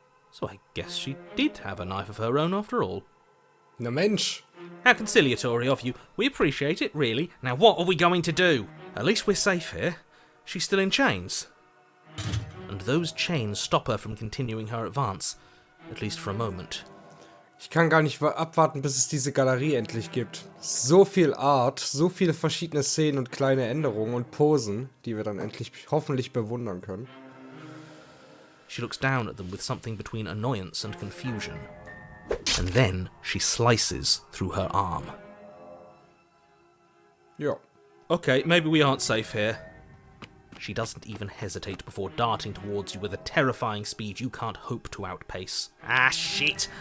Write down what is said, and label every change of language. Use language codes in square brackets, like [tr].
[en] So I guess she did have a knife of her own after all. [de] Na Mensch. [en] How conciliatory of you. We appreciate it, really. Now what are we going to do? At least we're safe here. She's still in chains. And those chains stop her from continuing her advance. At least for a moment. [de] Ich kann gar nicht abwarten, bis es diese Galerie endlich gibt. So viel Art, so viele verschiedene Szenen und kleine Änderungen und Posen, die wir dann endlich hoffentlich bewundern können. [en] She looks down at them with something between annoyance and confusion. And then she slices through her arm. [de] Ja. [en] Okay, maybe we aren't safe here. She doesn't even hesitate before darting towards you with a terrifying speed you can't hope to outpace. Ah, shit!